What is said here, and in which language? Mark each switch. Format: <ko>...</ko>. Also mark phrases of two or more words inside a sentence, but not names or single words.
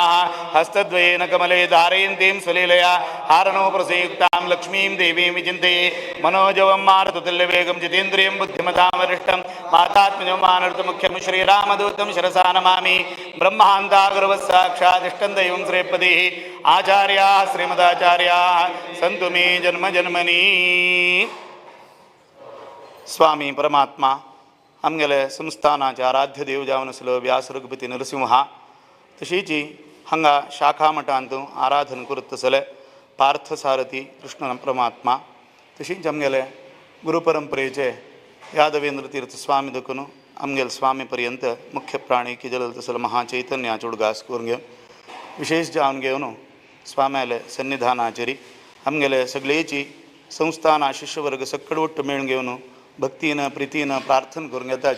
<sa>हस्तद्वयेन कमले धारयन्तीं सुलीलया हारनो प्रसयुक्तां लक्ष्मीं देवीं विचिन्ते मनोजवं मारुततुल्यवेगं जितेन्द्रियं बुद्धिमतां वरिष्ठं मातात्मजं मानर्तमुख्यं श्रीरामदूतं शिरसा नमामि। ब्रह्मान्तागुरुवस्साक्षादिष्टं दैवं श्रीपतिः आचार्याः श्रीमदाचार्याः सन्तु मे जन्मजन्मनि।</sa> <kok>स्वामी परमात्मा आमगेले संस्थानाचे आराध्य देव जावन आसलो व्यास रघुपती नरसिंह तशीची हांगा शाखा मठांत आराधन करत आसले पार्थसारथी कृष्ण परमात्मा। तशीच आमगेले गुरुपरंपरेचे यादवेंद्र तीर्थ स्वामी देखून आमगेले स्वामी पर्यंत मुख्य प्राणी की जलल तसले महाचैतन्याचे उडगास करून घेवन विशेष जावन घेवन स्वाम्याले सन्निधानाचेरी आमगेले सगळेची संस्थाना शिष्यवर्ग सकड वट्ट मेळून घेवन भक्तीन प्रितीन प्रार्थना करून घेताच।</kok>